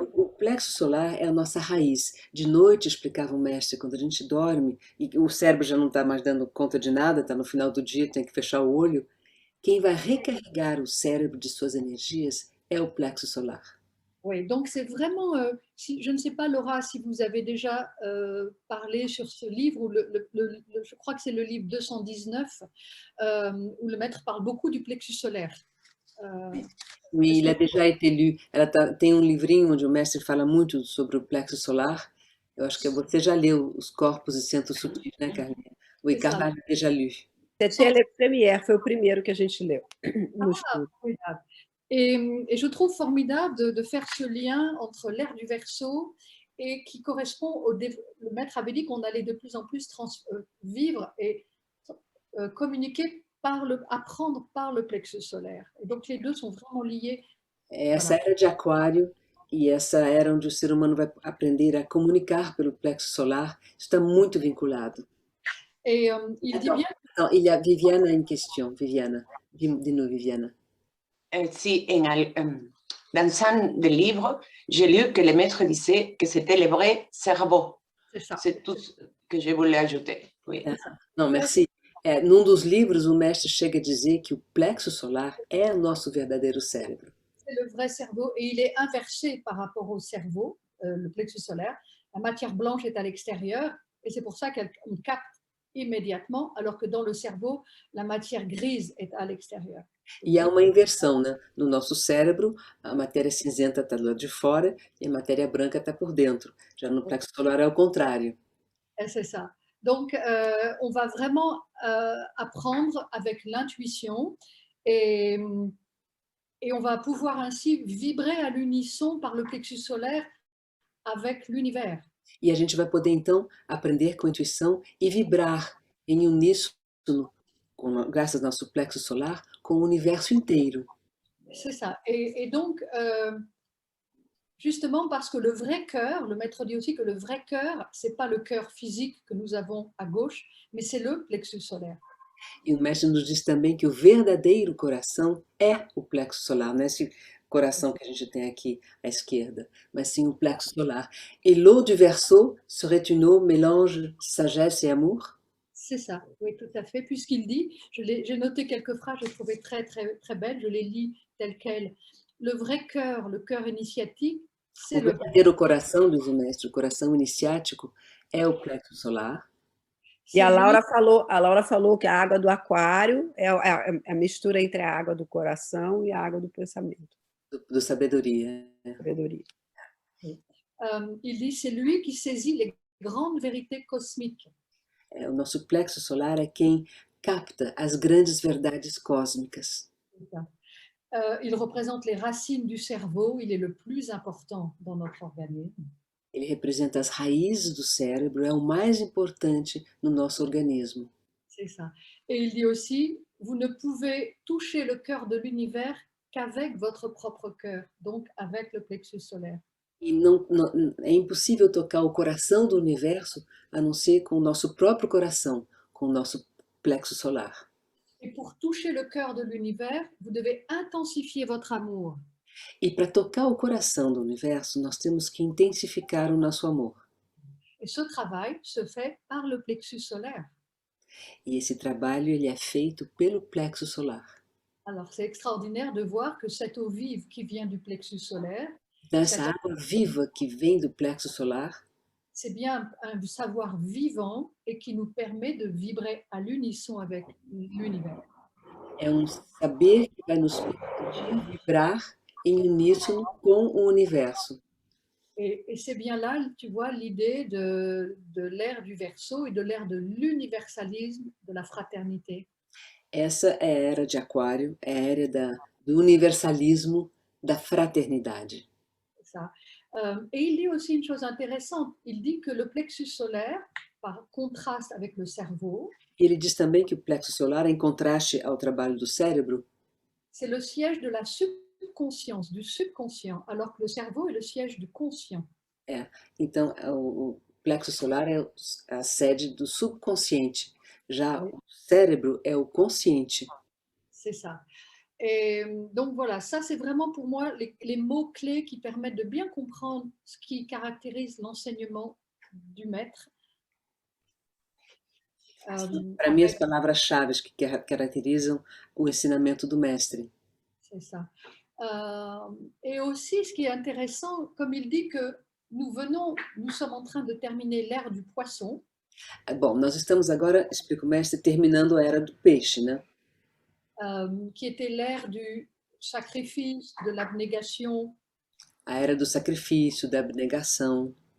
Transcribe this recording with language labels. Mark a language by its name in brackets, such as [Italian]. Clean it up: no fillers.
[Portuguese] O plexo solar é a nossa raiz. De noite, explicava o mestre, quando a gente dorme e o cérebro já não está mais dando conta de nada, está no final do dia, tem que fechar o olho, quem vai recarregar o cérebro de suas energias é o plexo solar. [French] Oui, donc c'est vraiment, je ne sais pas Laura si vous avez déjà parlé sur ce livre, ou je crois que c'est le livre 219, où le maître parle beaucoup du plexus solaire. Oui, il a déjà été lu. [Portuguese] Tem livrinho onde o mestre fala muito sobre o plexo solar. Eu acho que você já leu Os Corpos e Centros Sutis, né, Carlinha? [French] Oui, Carla a déjà lu. C'était Le Première, [Portuguese] foi o primeiro que a gente leu no estudo. [French] Formidable. Et je trouve formidable de faire ce lien entre l'ère du Verseau et qui correspond le maître avait dit qu'on allait de plus en plus vivre et communiquer apprendre par le plexus solaire. Et donc les deux sont vraiment liés. [Portuguese] Essa era de Aquário e essa era onde o ser humano vai aprender a comunicar pelo plexo solar. Isso está muito vinculado. [French] Et il dit bien. [Portuguese] Então, [French] il y a Viviana em question. Viviana, dis-nous, Viviana. Si, dans un des livres, j'ai lu que le maître disait que c'était le vrai cerveau. C'est ça. C'est tout ce que je voulais ajouter. Oui. [Portuguese] Não, [French] merci. [Portuguese] Num dos livros, o mestre chega a dizer que o plexo solar é o nosso verdadeiro cérebro. [French] C'est le vrai cerveau et il est inversé par rapport au cerveau, le plexus solaire. La matière blanche est à l'extérieur et c'est pour ça qu'on capte immédiatement, alors que dans le cerveau, la matière grise est à l'extérieur. [Portuguese] E há uma inversão, né? No nosso cérebro, a matéria cinzenta está do lado de fora e a matéria branca está por dentro. Já no plexo solar é o contrário. [French] C'est ça. Donc, on va vraiment apprendre avec l'intuition et on va pouvoir ainsi vibrer à l'unisson par le plexus solaire avec l'univers. [Portuguese] E a gente vai poder, então, aprender com intuição e vibrar em uníssono, graças ao nosso plexo solar, com o universo inteiro. [French] C'est ça. Et donc, justement parce que le vrai cœur, le maître dit aussi que le vrai cœur, ce n'est pas le cœur physique que nous avons à gauche, mais c'est le plexus solaire. [Portuguese] E o mestre nos diz também que o verdadeiro coração é o plexo solar, não é esse coração que a gente tem aqui à esquerda, mas sim o plexo solar. [French] Et l'eau du Verseau serait une eau mélange sagesse et amour? C'est ça, oui, tout à fait. Puisqu'il dit, j'ai noté quelques phrases, je trouvais très, très, très belles, je les lis telles quelles. Le vrai cœur, le cœur initiatique, c'est [Portuguese] o verdadeiro coração, diz o mestre, o coração iniciático é o plexo solar. E a Laura falou que a água do aquário é a mistura entre a água do coração e a água do pensamento. Do sabedoria. Sabedoria. [French] Il dit, c'est lui qui saisit les grandes vérités cosmiques. [Portuguese] O nosso plexo solar é quem capta as grandes verdades cósmicas. [French] Il représente les racines du cerveau, il est le plus important dans notre organisme. [Portuguese] Ele representa as raízes do cérebro, é o mais importante no nosso organismo. [French] C'est ça. Et il dit aussi, vous ne pouvez toucher le cœur de l'univers qu'avec votre propre cœur, donc avec le plexus solaire. [Portuguese] E é impossível tocar o coração do universo a não ser com o nosso próprio coração, com o nosso plexo solar. [French] Et pour toucher le cœur de l'univers, vous devez intensifier votre amour. [Portuguese] E para tocar o coração do universo, nós temos que intensificar o nosso amor. [French] Et ce travail se fait par le plexus solaire. [Portuguese] E esse trabalho ele é feito pelo plexo solar. [French] Alors, c'est extraordinaire de voir que cette eau vive qui vient du plexus solaire, [Portuguese] Então, essa água viva que vem do plexo solar, [French] c'est bien un savoir vivant et qui nous permet de vibrer à l'unisson avec l'univers. [Portuguese] É um saber que vai nos permitir vibrar em uníssono com o universo. [French] Et c'est bien là, tu vois, l'idée de l'ère du Verseau et de l'ère de l'universalisme, de la fraternité. [Portuguese] Essa é a era de Aquário, é a era do universalismo, da fraternidade. [French] C'est ça. Et il dit aussi une chose intéressante. Il dit que le plexus solaire, par contraste avec le cerveau, [Portuguese] E ele diz também que o plexo solar, em contraste ao trabalho do cérebro, [French] c'est le siège de la subconscience, du subconscient, alors que le cerveau est le siège du conscient. [Portuguese] então o plexo solar é a sede do subconsciente, já o cérebro é o consciente. [French] C'est ça. Et donc voilà, ça c'est vraiment pour moi les mots-clés qui permettent de bien comprendre ce qui caractérise l'enseignement du maître. [Portuguese] Para mim, as palavras-chave que caracterizam o ensinamento do mestre. [French] C'est ça. Et aussi, ce qui est intéressant, comme il dit que nous sommes en train de terminer l'ère du poisson. [Portuguese] Bom, nós estamos agora, explica o mestre, terminando a era do peixe, né? [French] Qui était l'ère du sacrifice, de l'abnégation. [Portuguese] A era do sacrifício, da abnegação.